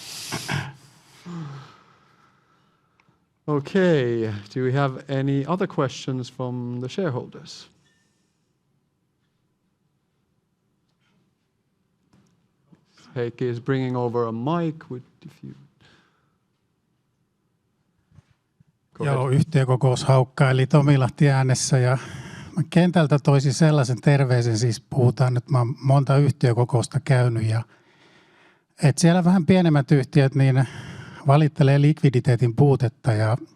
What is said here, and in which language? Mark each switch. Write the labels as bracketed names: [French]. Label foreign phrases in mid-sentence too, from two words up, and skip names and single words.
[English] Okay, do we have any other questions from the shareholders? Heikki is bringing over a mic. [Finnish] Joo, yhtiökokous haukkaili Tomilahti äänessä ja mä kentältä toisin sellaisen terveisen, siis puhutaan, että mä oon monta yhtiökokousta käynyt ja että siellä vähän pienemmät yhtiöt niin valittelee likviditeetin puutetta ja